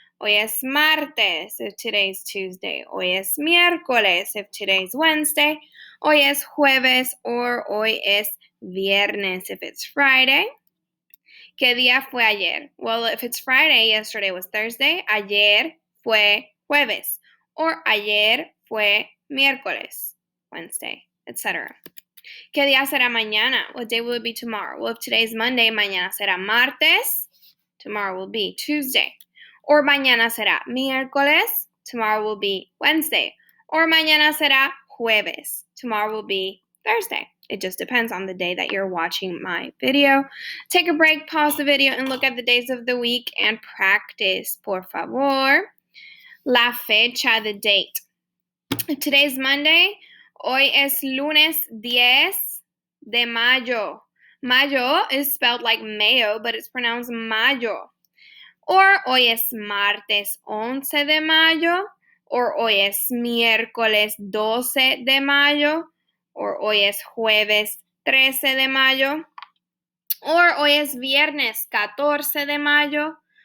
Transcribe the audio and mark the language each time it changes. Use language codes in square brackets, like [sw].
[es] Hoy es martes, [en] if today is Tuesday. [es] Hoy es miércoles, [en] if today is Wednesday. [es] Hoy es jueves, or hoy es viernes, [en] if it's Friday. [es] ¿Qué día fue ayer? [en] Well, if it's Friday, yesterday was Thursday. [es] Ayer fue jueves. Or ayer fue miércoles, Wednesday, etc. ¿Qué día será mañana? [en] What day will it be tomorrow? Well, if today's Monday, [es] mañana será martes. [en] Tomorrow will be Tuesday. [es] Or mañana será miércoles. [en] Tomorrow will be Wednesday. Or [es] mañana será jueves. [en] Tomorrow will be Thursday. It just depends on the day that you're watching my video. Take a break, pause the video, and look at the days of the week and practice, por favor. [es] La fecha, [en] the date. If today's Monday, [es] hoy es lunes 10 de mayo. [en] Mayo is spelled like mayo, but it's pronounced mayo. [es] Or hoy es martes 11 de mayo. Or hoy es miércoles 12 de mayo. Or hoy es jueves 13 de mayo. Or hoy es viernes 14 de mayo.